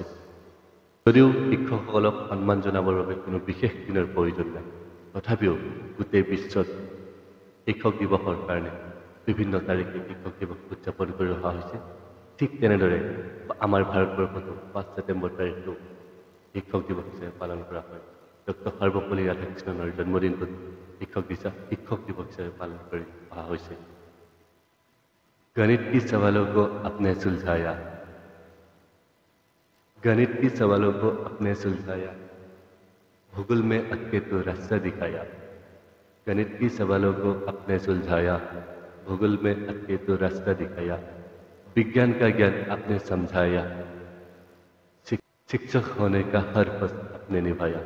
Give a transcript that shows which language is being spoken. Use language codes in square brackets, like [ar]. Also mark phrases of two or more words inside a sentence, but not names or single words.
[as] যদিও শিক্ষকসকলক সন্মান জনাবৰ বাবে কোনো বিশেষ দিনৰ প্ৰয়োজন নাই, তথাপিও গোটেই বিশ্বত শিক্ষক দিৱসৰ কাৰণে বিভিন্ন তাৰিখে শিক্ষক দিৱস উদযাপন কৰি অহা হৈছে। ঠিক তেনেদৰে আমাৰ ভাৰতবৰ্ষতো 5 ছেপ্টেম্বৰ তাৰিখটো শিক্ষক দিৱস হিচাপে পালন কৰা হয়। ডক্টৰ সৰ্বপল্লী ৰাধাকৃষ্ণনৰ জন্মদিনটোত শিক্ষক দিৱস হিচাপে পালন কৰি অহা হৈছে। [hi] गणित की सवालों को अपने सुलझाया, गणित की सवालों को अपने सुलझाया, भूगोल में अटके तो रास्ता दिखाया। गणित की सवालों को अपने सुलझाया, भूगोल में अटके तो रास्ता दिखाया, विज्ञान का ज्ञान आपने समझाया, शिक्षक होने का हर पद आपने निभाया।